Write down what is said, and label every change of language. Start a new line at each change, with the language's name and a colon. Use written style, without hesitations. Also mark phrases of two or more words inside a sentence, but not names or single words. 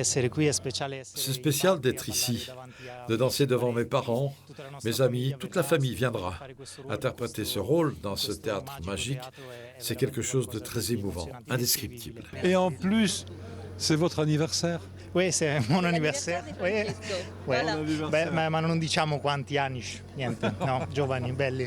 French: C'est spécial d'être ici. de danser devant mes parents, mes amis, toute la famille viendra. Interpréter ce rôle dans ce théâtre magique, c'est quelque chose de très émouvant, indescriptible. Et en plus, c'est votre anniversaire? Oui, c'est mon anniversaire. Oui. Voilà.
Italian: Beh, ma non diciamo quanti anni, niente, no, giovani, belli.